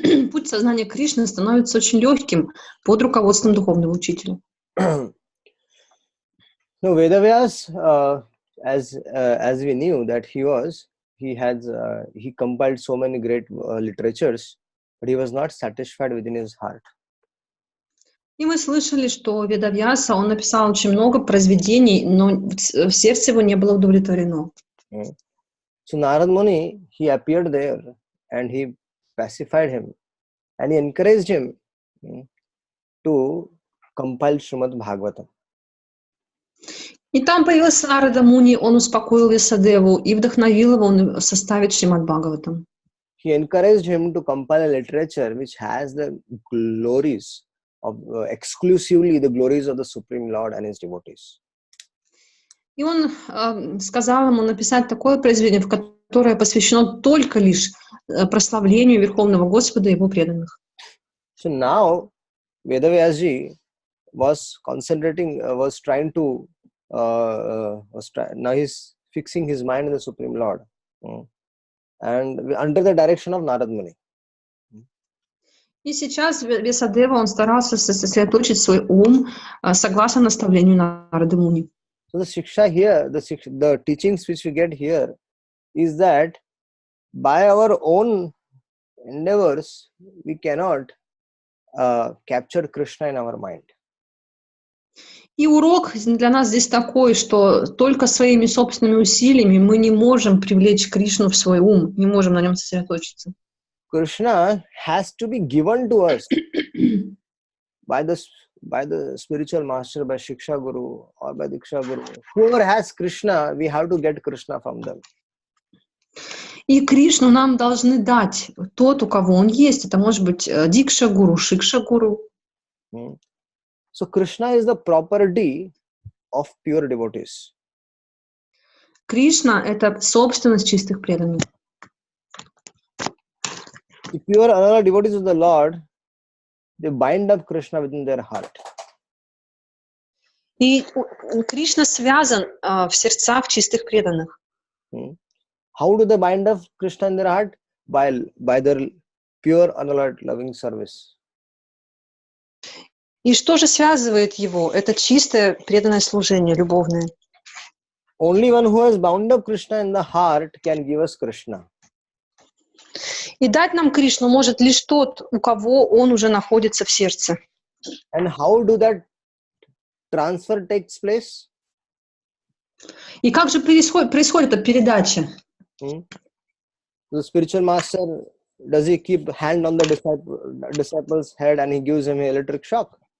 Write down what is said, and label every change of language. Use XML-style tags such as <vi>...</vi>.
<ru>Путь сознания Кришны становится очень легким под руководством духовного учителя.</ru> <en>No, Vedavyas, as we knew that he compiled so many great literatures, but he was not satisfied within his heart.</en> <ru>И мы слышали, что Ведавьяса, он написал очень много произведений, но в сердце его не было удовлетворено.</ru> <en>So Narad Muni, he appeared there and he pacified him and he encouraged him to compile Shrimad Bhagavatam.</en> <ru>И там появился Нарада Муни, он успокоил Весадеву и вдохновил его составить Шримад Бхагаватам.</ru> <en>He encouraged him to compile a literature which has the glories of exclusively the glories of the Supreme Lord and his devotees.</en> <ru>И он сказал ему написать такое произведение, в которое посвящено только лишь прославлению Верховного Господа и его преданных.</ru> <en>So now Vedavyasji was trying to now he's fixing his mind in the Supreme Lord, and under the direction of Narad Muni.</en> <ru>И сейчас Весадева, он старался сосредоточить свой ум согласно наставлению Нарады Муни.</ru> <en>So the shiksha here, the teachings which we get here is that by our own endeavors we cannot capture Krishna in our mind.</en> <ru>И урок для нас здесь такой, что только своими собственными усилиями мы не можем привлечь Кришну в свой ум, не можем на нем сосредоточиться.</ru> <en>Krishna has to be given to us by the spiritual master, by Shiksha Guru or by Diksha Guru. Whoever has Krishna, we have to get Krishna from them.</en> <ru>И Кришну нам должны дать тот, у кого он есть. Это может быть Дикша Гуру, Шикша Гуру.</ru> <en>So Krishna is the property of pure devotees.</en> <ru>Кришна — это собственность чистых преданных.</ru> <en>The pure anala devotees of the Lord, they bind up Krishna within their heart.</en> <ru>И Кришна связан в сердцах чистых преданных.</ru> <en>How do they bind up Krishna in their heart? By their pure anala loving service.</en> <ru>И что же связывает его? Это чистое преданное служение, любовное.</ru> <en>Only one who has bound up Krishna in the heart can give us Krishna.</en> <ru>И дать нам Кришну может лишь тот, у кого он уже находится в сердце.</ru> <en>And how do that transfer takes place?</en> <ru>И как же происходит эта передача?</ru> <en>The spiritual master, does he keep hand on the disciple's head and he gives him an electric shock?</en>